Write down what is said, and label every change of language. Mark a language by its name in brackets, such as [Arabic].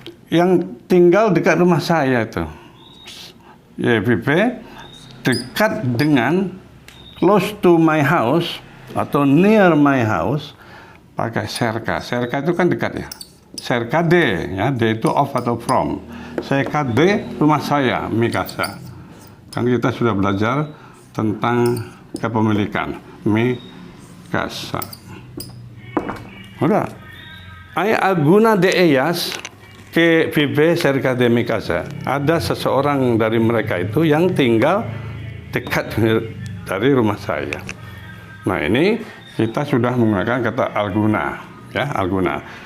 [Indonesian] Yang tinggal dekat rumah saya itu, ya bibe dekat dengan, [English] close to my house [Indonesian] atau [English] near my house, [Indonesian] pakai cerca. Cerca itu kan dekat ya. Cerca de, ya, de itu of atau from. Cerca de rumah saya, [Spanish] mi casa. [Indonesian] Kan kita sudah belajar tentang kepemilikan, mi casa. Udah. [Spanish] Hay alguna de ellas que vive cerca de mi casa. [Indonesian] Ada seseorang dari mereka itu yang tinggal dekat dari rumah saya. Nah ini kita sudah menggunakan kata alguna, ya, alguna.